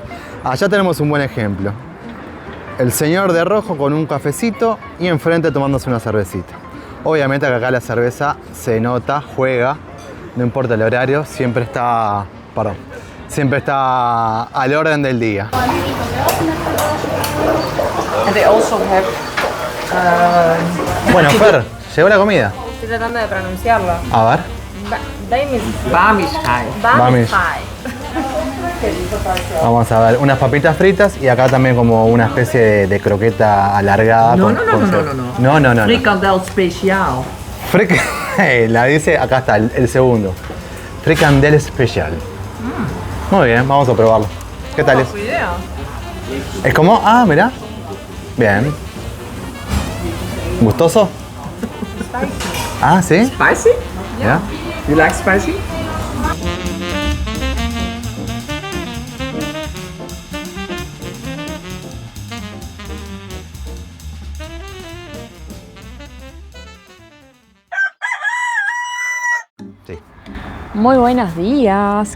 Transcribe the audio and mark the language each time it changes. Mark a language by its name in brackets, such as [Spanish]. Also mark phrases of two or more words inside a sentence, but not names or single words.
[Spanish] Allá tenemos un buen ejemplo. El señor de rojo con un cafecito y enfrente tomándose una cervecita. Obviamente que acá la cerveza se nota, juega, no importa el horario, siempre está al orden del día. [English] And they also have [Spanish] Bueno, Fer, llegó la comida. Estoy tratando de pronunciarlo. A ver. Bamischai. Bamisch. Vamos a ver, unas papitas fritas y acá también como una especie de croqueta alargada. No, con- no, no, con no, cebolla. no, no. No, no, no. [Dutch] Frikandel speciaal. [Spanish] La dice, acá está, el segundo. Fricandel especial. Muy bien, vamos a probarlo. ¿Qué tal es? idea. ¿Es como? Ah, mirá. Bien. ¿Gustoso? Ah, ¿sí? [English] Spicy? [Spanish] ¿Ya? [English] You like spicy? [Spanish] Sí. Muy buenos días.